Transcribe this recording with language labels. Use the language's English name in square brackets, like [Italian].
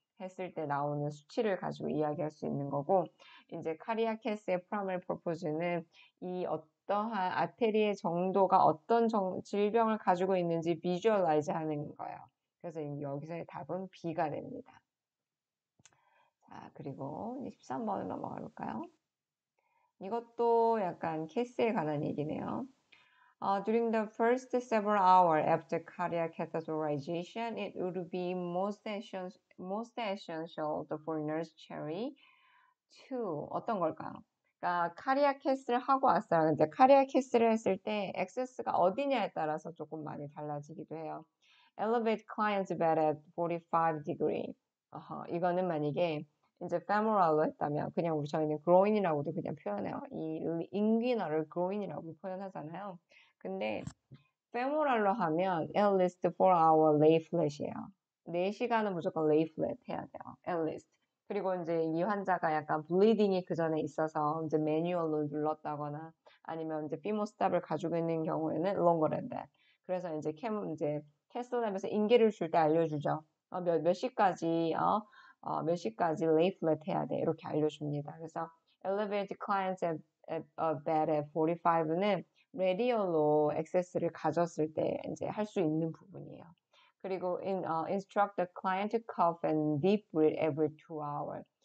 [Korean] 했을 때 나오는 수치를 가지고 이야기할 수 있는 거고, 이제 카리아캐스의 프라이머리 퍼포즈는 이 어떠한 아테리의 정도가 어떤 질병을 가지고 있는지 비주얼라이즈 하는 거예요. 그래서 여기서의 답은 B가 됩니다. 자, 그리고 13번으로 넘어가 볼까요? 이것도 약간 캐스에 관한 얘기네요. [English] During the first several hours after cardiac catheterization, it would be most essential for nurse Cherry to [Korean] 어떤 걸까요? 그러니까 카리아 캐스를 하고 왔어요. 근데 카리아 캐스를 했을 때 액세스가 어디냐에 따라서 조금 많이 달라지기도 해요. [English] Elevate client's bed at 45 degree. [Korean] 이거는 만약에 이제 femoral로 했다면 그냥 저희는 groin이라고도 그냥 표현해요. 이 인귀너를 groin이라고 표현하잖아요. 근데 femoral로 하면 [English] at least 4-hour lay flat [Korean] 이에요. 4시간은 무조건 [English] lay flat [Korean] 해야 돼요. [English] at least. [Korean] 그리고 이제 이 환자가 약간 블리딩이 그 전에 있어서 이제 매뉴얼로 눌렀다거나 아니면 이제 피모스탑을 가지고 있는 경우에는 [English] longer than that. [Korean] 그래서 이제 캐슬랩에서 인계를 줄 때 알려주죠. 몇 시까지 몇 시까지 [English] lay flat [Korean] 해야 돼 이렇게 알려줍니다. 그래서 [English] elevate clients at bed at 45 [Korean] 는 레디얼로 액세스를 가졌을 때 이제 할 수 있는 부분이에요. [English] 그리고 instruct the client to cough and deep breathe every 2 hours.